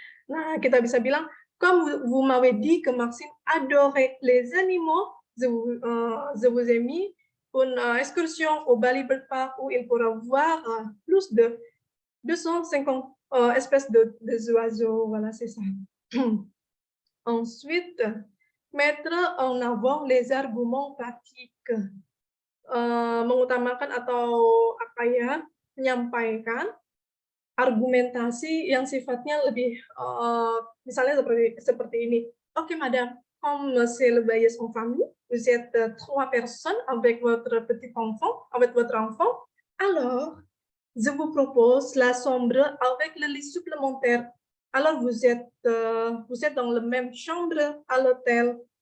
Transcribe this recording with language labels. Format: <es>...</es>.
<id>Nah, kita bisa bilang,</id> <fr>comme vous m'avez dit que Maxime adorait les animaux, je vous ai mis une excursion au Bali Bird Park où il pourra voir plus de 250 espèces d'oiseaux. Voilà, c'est ça. Ensuite, mettre en avant les arguments pratiques.</fr> <id>Mengutamakan atau menyampaikan argumentasi yang sifatnya lebih misalnya seperti ini.</id> <fr>Oke, madame, comme c'est le voyage en famille, vous êtes 3 personnes avec votre petit enfant, avec votre enfant, alors je vous propose la chambre avec le lit supplémentaire. Alors vous êtes dans la même chambre à l'hôtel.</fr>